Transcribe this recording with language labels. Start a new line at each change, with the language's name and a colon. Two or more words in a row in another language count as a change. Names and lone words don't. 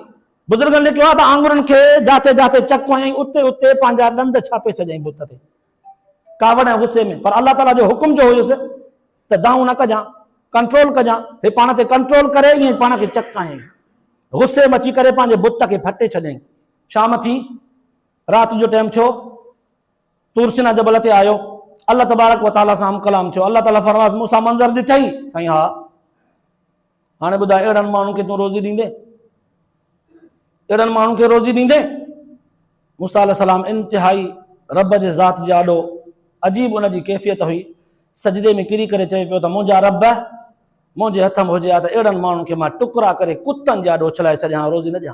Sindhi: बुज़ुर्गनि लिखियो आहे त आंगुरनि खे जाते जाते चक हयईं, उते उते पंहिंजा ॾंद छापे छॾियईं बुत ते कावड़ ऐं गुस्से में। पर अल्लाह ताला जो हुकुम जो हुयुसि त दाऊं न कजां, कंट्रोल कजां, हे पाण ते कंट्रोल करे ईअं पाण खे चक हयईं, गुस्से में अची करे पंहिंजे बुत खे फटे छॾियईं। शाम थी, राति जो टाइम थियो, तूर सीना जबल ते आयो,
Arabic: الله تبارك وتعالى
Sindhi: सां कलाम थियो। अल्लाह ताला फरमाइस मूंसां मंज़र ॾिठई? साईं हा। हाणे ॿुधाए अहिड़नि माण्हुनि खे तूं रोज़ी ॾींदे? अहिड़नि माण्हुनि खे रोज़ी ॾींदे? मूसा अलैहिस्सलाम इंतिहाई रब जे ज़ात जो ॾाढो अजीब उनजी कैफ़ियत हुई, सजदे में किरी करे चए पियो त मुंहिंजा रब मुंहिंजे हथ में हुजे हा त अहिड़नि माण्हुनि खे मां टुकड़ा करे कुतनि जा ॾोह छलाए छॾियां, रोज़ी न ॾियां।